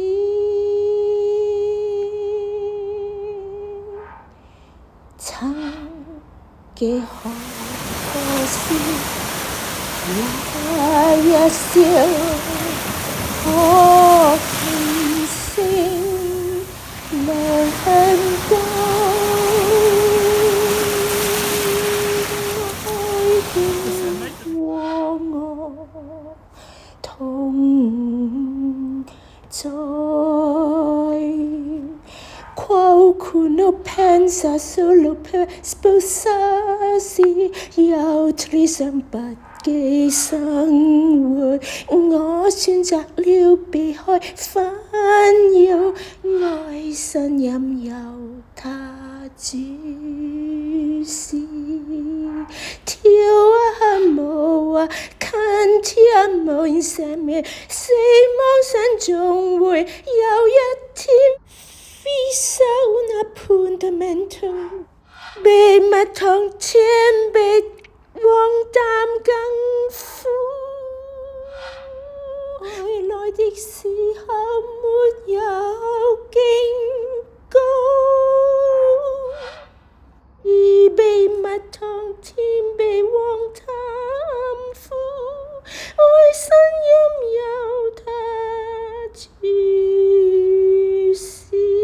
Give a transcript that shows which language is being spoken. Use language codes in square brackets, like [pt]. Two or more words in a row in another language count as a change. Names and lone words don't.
[yue] 曾幾可惜，那一笑可傾城兩高，愛的和我同在。 [it] Qualcuno pensa solo per sposarsi, gli altri [yue] 想不羈生活，我選擇了避開煩擾，愛神任由他主事。跳啊舞啊，看天無言赦免，希望神總會有一天。 [it] Fissa un appuntamento, [yue] 秘密堂前比荒誕更苦，愛來的時候沒有警告，而秘密堂前比荒誕苦，愛神任由他主事。